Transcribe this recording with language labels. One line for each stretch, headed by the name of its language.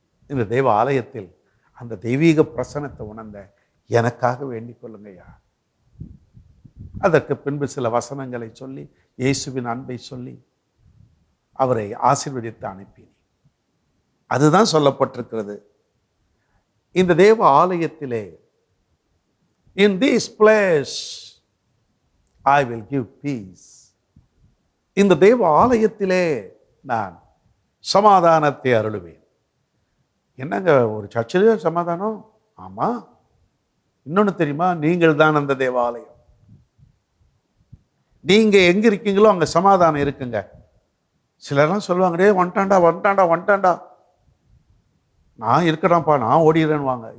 Tamil: இந்த தெய்வ ஆலயத்தில் அந்த தெய்வீக பிரசனத்தை உணர்ந்த எனக்காக வேண்டிக் கொள்ளுங்கய்யா. அதற்கு பின்பு சில வசனங்களை சொல்லி இயேசுவின் அன்பை சொல்லி அவரை ஆசீர்வதித்து அனுப்பினேன். அதுதான் சொல்லப்பட்டிருக்கிறது. இந்த தேவ ஆலயத்திலே,
English: in this place I will give peace.
Tamil: இந்த தேவ ஆலயத்திலே நான் சமாதானத்தை அருளுவேன். என்னங்க ஒரு சர்ச்சிலே சமாதானம்? ஆமா, இன்னொன்று தெரியுமா, நீங்கள் தான் அந்த தேவாலயம். நீங்க எங்க இருக்கீங்களோ அங்க சமாதானம் இருக்குங்க. சிலர்லாம் சொல்லுவாங்க, டே வந்துட்டாண்டா வந்துட்டாண்டா வந்துட்டாண்டா, நான் இருக்கடாப்பா, நான் ஓடிடுறேன்னு வாங்க.